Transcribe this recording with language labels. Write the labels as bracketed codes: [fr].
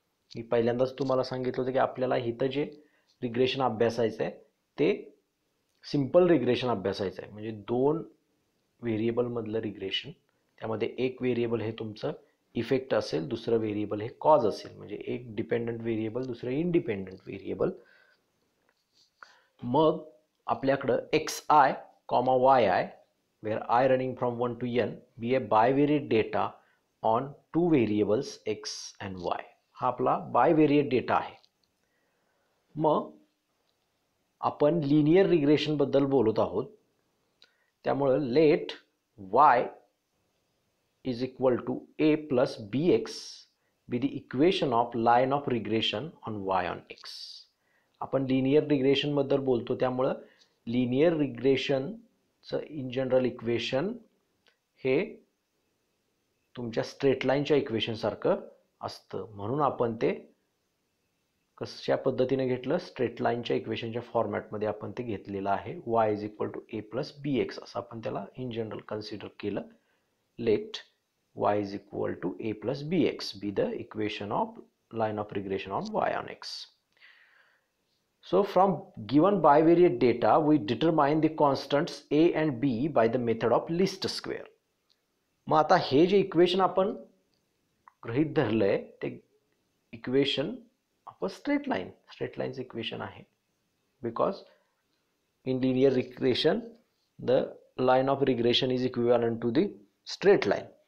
[mr] मी पहिल्यांदाच तुम्हाला सांगितलं होतं की आपल्याला इथं जे रिग्रेशन अभ्यासायचं आहे ते सिंपल रिग्रेशन अभ्यासायचं आहे, म्हणजे दोन व्हेरिएबल मधलं रिग्रेशन। त्यामध्ये एक व्हेरिएबल हे तुमचं इफेक्ट असेल, दुसरं व्हेरिएबल हे कॉज असेल, म्हणजे एक डिपेंडंट व्हेरिएबल दुसरं इंडिपेंडंट व्हेरिएबल। मग आपल्याकडं [en] xi, yi where I running from 1 to n be a bivariate data on two variables x and y। [mr] हा आपला बायव्हेरिएट डेटा आहे। मग आपण लिनियर रिग्रेशन बद्दल बोलत आहोत, त्यामुळे [en] Let y is equal to a plus bx be the equation of line of regression on y on x। [mr] आपण लिनियर रिग्रेशन बद्दल बोलतो त्यामुळे लिनियर रिग्रेशन चं इन जनरल इक्वेशन हे तुमच्या स्ट्रेट लाइनच्या इक्वेशन सारखं असतं, म्हणून आपण ते कशा पद्धतीने घेतलं, स्ट्रेट लाइनच्या इक्वेशनच्या फॉर्मॅटमध्ये आपण ते घेतलेलं आहे। [en] y is equal to a plus bx [mr] असं आपण त्याला [en] in general consider [mr] केलं। [en] Let y is equal to a plus bx be the equation of line of regression on y on x। So from given bivariate data we determine the constants a and b by the method of least square। [mr] मग आता हे जे equation आपण गृहीत धरलंय ते equation आपण straight लाइनचं equation आहे, [en] Because in linear regression the line of regression is equivalent to the straight line.